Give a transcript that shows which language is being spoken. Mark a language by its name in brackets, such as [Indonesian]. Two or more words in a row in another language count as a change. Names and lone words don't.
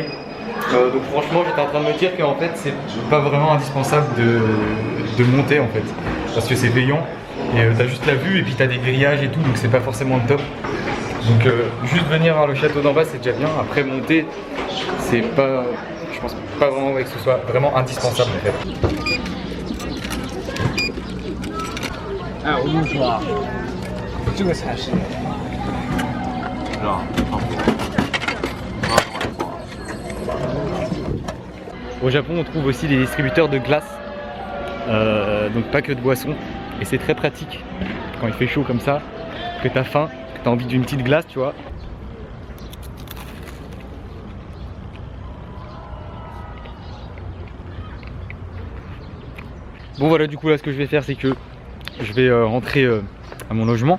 [French] Donc franchement j'étais en train de me dire qu'en fait c'est pas vraiment indispensable de monter en fait, parce que c'est payant et t'as juste la vue et puis t'as des grillages et tout, donc c'est pas forcément le top. Donc juste venir voir le château d'en bas c'est déjà bien. Après monter c'est pas, je pense pas vraiment que ce soit vraiment indispensable en fait. [Chinese] Ah, 我跟你说啊，这个才是，是吧？ [French] Au Japon, on trouve aussi des distributeurs de glace, donc pas que de boissons, et c'est très pratique quand il fait chaud comme ça, que t'as faim, que t'as envie d'une petite glace, tu vois. Bon voilà, du coup là ce que je vais faire c'est que je vais rentrer à mon logement.